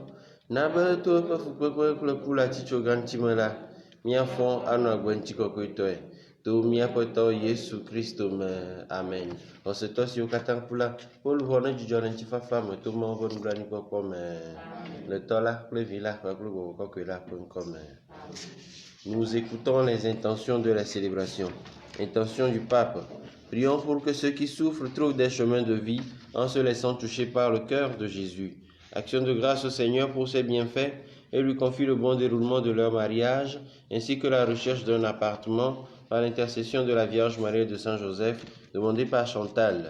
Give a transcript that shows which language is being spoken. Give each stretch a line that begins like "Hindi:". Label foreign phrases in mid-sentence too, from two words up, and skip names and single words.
Ewe: Na be to eƒe fukpekpe kple ku le atitsoga ŋuti me la, míafɔ anɔ agbe ŋutikɔkɔetɔe. To míaƒe tɔ Yesu Kristo me. Amen. Xɔsetɔ siwo katã ku la, wo luʋɔ ne dzudzɔ le ŋutifafa me to Mawu ƒe nublanuikpɔkpɔ me. Le tɔ la kple vi la kpakple gbɔgbɔ kɔkɔe la ƒe ŋkɔme.
French: Nous écoutons les intentions de la célébration. Intention du pape. Prions pour que ceux qui souffrent trouvent des chemins de vie en se laissant toucher par le cœur de Jésus. Action de grâce au Seigneur pour ses bienfaits et lui confie le bon déroulement de leur mariage, ainsi que la recherche d'un appartement par l'intercession de la Vierge Marie et de Saint Joseph, demandé par Chantal.